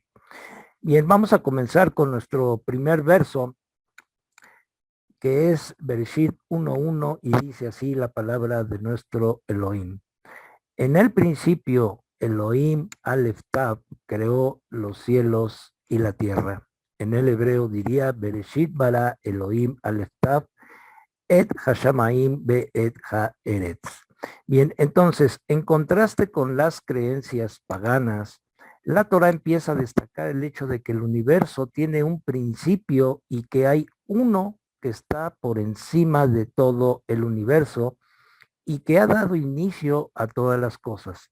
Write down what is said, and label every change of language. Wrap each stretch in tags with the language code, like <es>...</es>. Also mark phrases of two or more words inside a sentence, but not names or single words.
<es>Bien, vamos a comenzar con nuestro primer verso, que es Bereshit 1:1 y dice así la palabra de nuestro Elohim. En el principio,</es> <he>אלהים אלף תו</he> <es>creó los cielos y la tierra. En el hebreo diría</es> <he>בראשית ברא אלהים אלף תו את השמים ואת הארץ.</he> <es>Bien, entonces, en contraste con las creencias paganas, la Torah empieza a destacar el hecho de que el universo tiene un principio y que hay uno que está por encima de todo el universo y que ha dado inicio a todas las cosas.</es>